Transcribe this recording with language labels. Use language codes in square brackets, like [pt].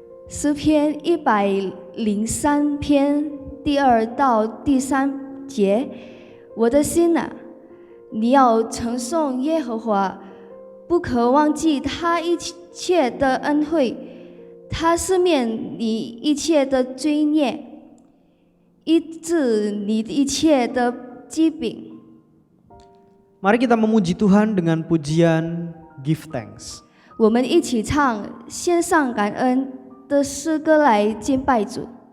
[zh] 诗篇103篇第2到第3节，我的心啊，你要称颂耶和华，不可忘记他一切的恩惠，他赦免你一切的罪孽，医治你一切的疾病。 [id] Mari kita memuji Tuhan dengan pujian Give Thanks. [zh] 我们一起唱献上感恩的诗歌来敬拜主。